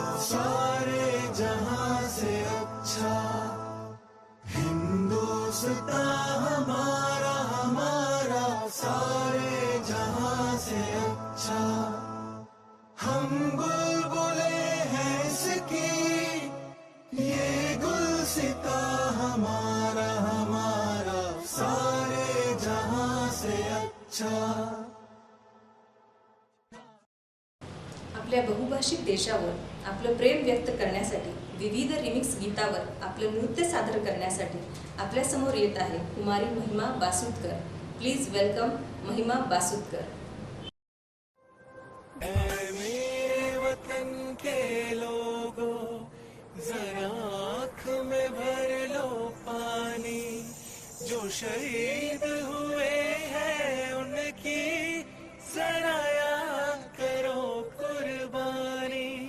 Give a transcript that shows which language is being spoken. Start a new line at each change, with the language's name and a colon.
Hindi: सारे जहां से अच्छा हिंदुस्तान हमारा हमारा सारे जहां से अच्छा हम बुलबुले हैं इसकी ये गुलसिता हमारा हमारा सारे जहां से अच्छा
Marathi: आपल्या बहुभाषिक देशावर आपलं प्रेम व्यक्त करण्यासाठी विविध रिमिक्स गीतावर आपलं नृत्य सादर करण्यासाठी आपल्यासमोर येत आहे कुमारी महिमा बासुदकर.
English: Please welcome Mahima Basudkar.
Hindi: ऐ मेरे वतन के लोगों जरा आँख में भर लो पानी जो शहीद हुए हैं उनकी जरा याद करो कुर्बानी